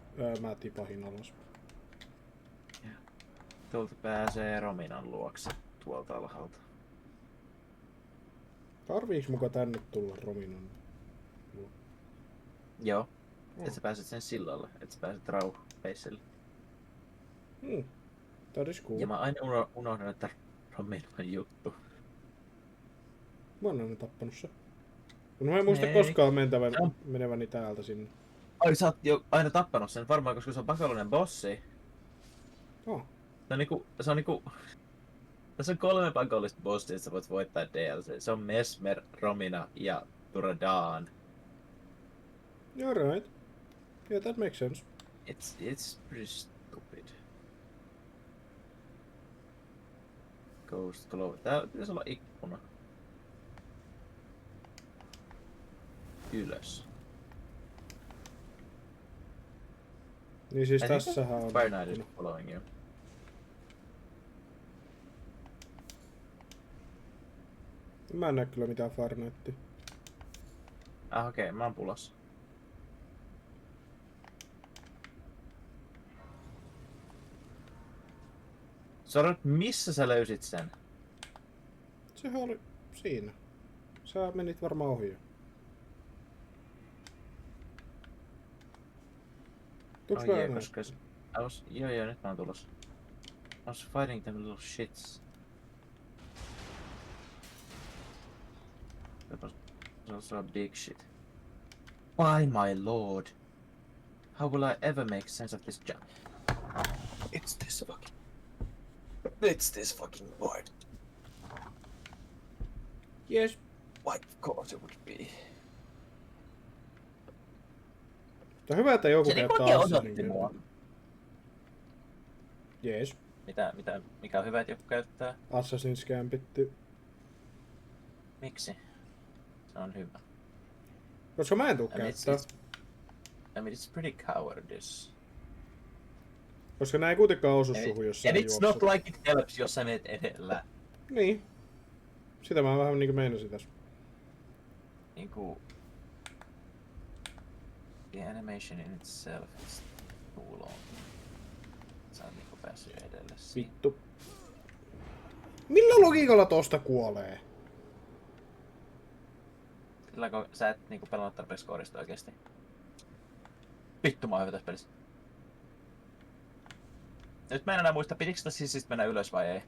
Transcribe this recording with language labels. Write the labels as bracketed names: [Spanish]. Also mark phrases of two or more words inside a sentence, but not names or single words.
[Finnish] Mä tipahin alas. Tuolta pääsee Rominan luokse tuolta alhaalta. Tarviiks muka tänne tulla Rominan? Joo. Et sä pääset sen sillalle, et sä pääset rauhpeisselle. [English] That is cool. [Finnish] Ja mä aina unohdan, että Rominan juttu. Mä oon aina tappanut se. No mä en muista Ei. koskaan meneväni täältä sinne. Ai sä oot jo aina tappanut sen, varmaan koska se on pakollinen bossi. Oh. Se on niinku... Tässä on 3 pakollista bossia, että sä voit voittaa DLC. Se on Mesmer, Romina ja Turadaan. [English] You're right. Yeah, that makes sense. It's pretty stupid. Ghost Glow. [Finnish] Täällä pitäisi olla ikkuna. Ylös. Niin siis [English] I think [Finnish] tässähän on... [English] Fire Knight is following you. [Finnish] Mä en näe kyllä mitään Fire Knightia. Okei, mä oon pulassa. Sano, missä sä löysit sen? Sehän oli siinä. Sä menit varmaan ohi jo. Tuuks Oh mä [English] yeah, [Finnish] enää? koska... Joo, nyt mä oon tulossa. [English] I was fighting them little shits. That was also a big shit. Why, my lord? How will I ever make sense of this jump? It's this fucking board. Yes. Why, of course it would be. [Finnish] Mutta hyvä, että joku Se niinku käyttää oikein Assassinin odotti mua. käyttöä. Jees. Mikä on hyvä, että joku käyttää? Assassin's Gambit. Miksi? Se on hyvä. Koska mä en tuu [English] I mean, [Finnish] käyttää. [English] I mean, it's pretty cowardice. [Finnish] Koska nää ei kuitenkaan osu suhun, jos sä [English] And it's [Finnish] juokset. [English] not like it helps, [Finnish] jos sä menet edellä. Niin. Sitä mä vähän niinku meinasin tässä. Niinku... [English] The animation in itself is too long. [Finnish] Sä oot niinku päässyt edelle siinä. Vittu. Millä logiikalla tosta kuolee? Sillä kun sä et niinku pelannut tarpeeksi koodista oikeesti. Vittu mä oon hyvä tässä pelissä. Nyt mä en enää muista, pitikö sitä siis mennä ylös vai ei?